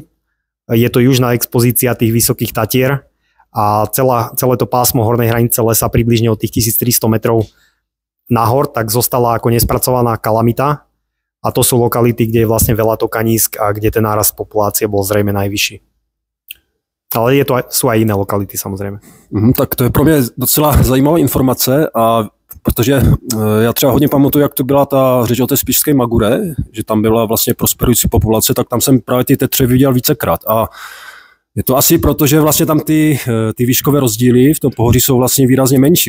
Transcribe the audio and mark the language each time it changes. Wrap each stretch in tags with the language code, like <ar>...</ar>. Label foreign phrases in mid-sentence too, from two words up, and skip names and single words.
<sk>Je to južná expozícia tých Vysokých Tatier a celé to pásmo hornej hranice lesa približne od tých 1300 metrov nahor, tak zostala ako nespracovaná kalamita a to sú lokality, kde je vlastne veľa tokanísk a kde ten nárast populácie bol zrejme najvyšší. Ale sú aj iné lokality samozrejme.</sk> <cs>Tak to je pro mě docela zajímavá informace a protože já třeba hodně pamatuju, jak to byla ta řeč o té spišské Magure, že tam byla vlastně prosperující populace, tak tam jsem právě ty tetřevy viděl vícekrát a je to asi proto, že vlastně tam ty výškové rozdíly v tom pohoří jsou vlastně výrazně menší.</cs>